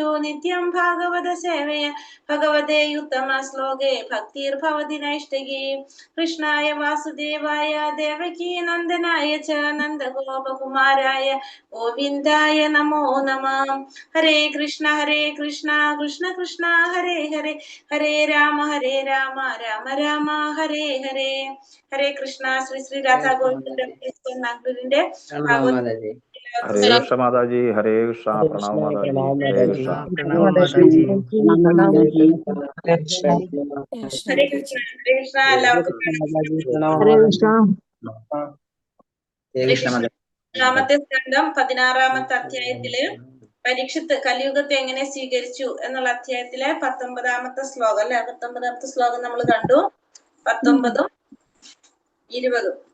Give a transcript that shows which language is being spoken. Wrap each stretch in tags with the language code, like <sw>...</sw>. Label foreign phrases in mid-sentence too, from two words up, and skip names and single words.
<sa>नित्यं भागवत सेवया भगवते उत्तम श्लोके भक्तिर् भवति नैष्ठिकी कृष्णाय वासुदेवाय देवकी नन्दनाय च नन्द गोप कुमाराय गोविन्दाय नमो नमः हरे कृष्ण कृष्ण कृष्ण हरे हरे हरे राम राम राम हरे हरे हरे कृष्ण श्री श्री राधा गोविन्द नागुरिन्दे</sa> <hi>हरे कृष्ण माताजी, हरे कृष्ण, प्रणाम माताजी, हरे कृष्ण.</hi> <ml>Hare Krishna എല്ലാവർക്കും മൂന്നാമത്തെ സ്കന്ധം 16ാമത്തെ അധ്യായത്തില് പരീക്ഷത്ത് കലിയുഗത്തെ എങ്ങനെ സ്വീകരിച്ചു എന്നുള്ള അധ്യായത്തിലെ 19ാമത്തെ ശ്ലോകം അല്ലെ 19ാമത്തെ ശ്ലോകം നമ്മൾ കണ്ടു 19ഉം 20ഉം</ml>